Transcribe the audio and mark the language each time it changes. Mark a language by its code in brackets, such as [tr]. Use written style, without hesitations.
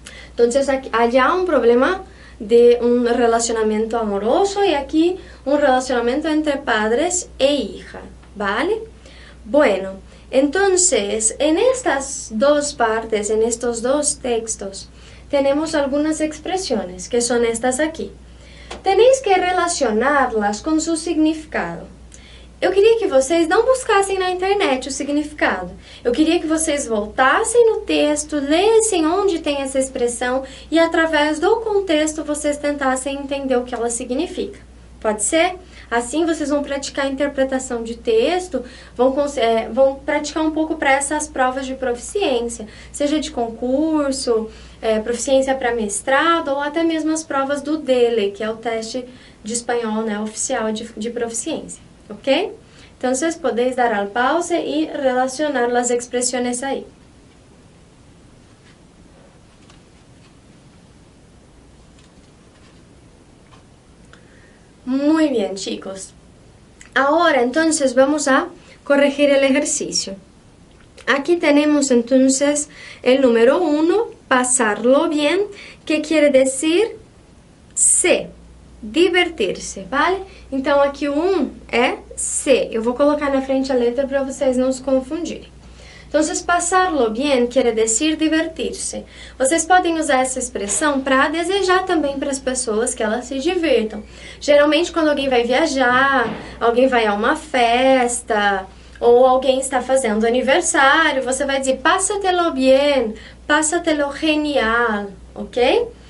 [es] Entonces, aquí, allá un problema de un relacionamiento amoroso y aquí un relacionamiento entre padres e hija, ¿vale? Bueno, entonces, en estas dos partes, en estos dos textos, tenemos algunas expresiones que son estas aquí. Tenéis que [pt] relacioná-las com seu significado. Eu queria que vocês não buscassem na internet o significado. Eu queria que vocês voltassem no texto, lessem onde tem essa expressão e através do contexto vocês tentassem entender o que ela significa. Pode ser? Assim vocês vão praticar a interpretação de texto, vão praticar um pouco para essas provas de proficiência, seja de concurso, proficiência para mestrado ou até mesmo as provas do DELE, que é o teste de espanhol, né, oficial de proficiência, ¿ok? [es] Entonces podéis dar al pause y relacionar las expresiones ahí. Muy bien, chicos. Ahora entonces vamos a corregir el ejercicio. Aquí tenemos entonces el número 1, pasarlo bien, que quiere decir [pt] se, divertir-se, [es] vale? [pt] Então aqui o 1 é se. Eu vou colocar na frente a letra para vocês não se confundirem. Então, passarlo bien quer dizer divertir-se. Vocês podem usar essa expressão para desejar também para as pessoas que elas se divirtam. Geralmente, quando alguém vai viajar, alguém vai a uma festa, ou alguém está fazendo aniversário, você vai dizer [es] pásatelo bien, pásatelo genial, [pt] ok?